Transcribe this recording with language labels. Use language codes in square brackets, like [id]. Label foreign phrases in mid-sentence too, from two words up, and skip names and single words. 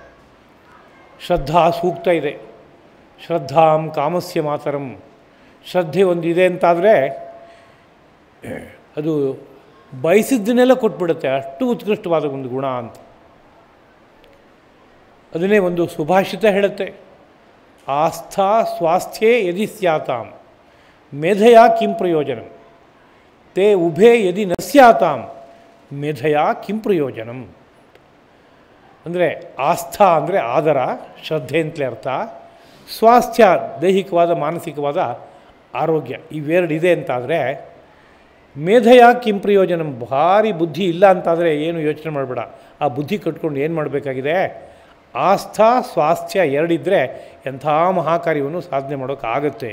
[kn] ಶ್ರದ್ಧಾ ಸೂಕ್ತ ಇದೆ, [sa] ಶ್ರದ್ಧಾಂ ಕಾಮಸ್ಯ ಮಾತರಂ. [kn] ಶ್ರದ್ಧೆ ಒಂದಿದೆ ಅಂತಾದರೆ ಅದು ಬಯಸಿದ್ದನ್ನೆಲ್ಲ ಕೊಟ್ಬಿಡುತ್ತೆ, ಅಷ್ಟು ಉತ್ಕೃಷ್ಟವಾದ ಒಂದು ಗುಣ ಅಂತ. ಅದನ್ನೇ ಒಂದು ಸುಭಾಷಿತ ಹೇಳುತ್ತೆ, [sa] ಆಸ್ಥಾ ಸ್ವಾಸ್ಥ್ಯೇ ಯದಿ ಸ್ಯಾತಾಂ ಮೇಧಯಾ ಕಿಂ ಪ್ರಯೋಜನಂ, ತೇ ಉಭೇ ಯದಿ ನ ಸ್ಯಾತಾಂ ಮೇಧಯಾ ಕಿಂ ಪ್ರಯೋಜನಂ. [kn] ಅಂದರೆ ಆಸ್ಥಾ ಅಂದರೆ ಆದರ, ಶ್ರದ್ಧೆ ಅಂತಲೇ ಅರ್ಥ. ಸ್ವಾಸ್ಥ್ಯ ದೈಹಿಕವಾದ ಮಾನಸಿಕವಾದ ಆರೋಗ್ಯ, ಇವೆರಡಿದೆ ಅಂತಾದರೆ [sa] ಮೇಧಯಾ ಕಿಂ ಪ್ರಯೋಜನಂ. [kn] ಭಾರಿ ಬುದ್ಧಿ ಇಲ್ಲ ಅಂತಾದರೆ ಏನು ಯೋಚನೆ ಮಾಡಬೇಡ, ಆ ಬುದ್ಧಿ ಕಟ್ಕೊಂಡು ಏನು ಮಾಡಬೇಕಾಗಿದೆ, ಆಸ್ಥಾ ಸ್ವಾಸ್ಥ್ಯ ಎರಡಿದ್ದರೆ ಎಂಥ ಮಹಾಕಾರ್ಯವನ್ನು ಸಾಧನೆ ಮಾಡೋಕ್ಕಾಗತ್ತೆ.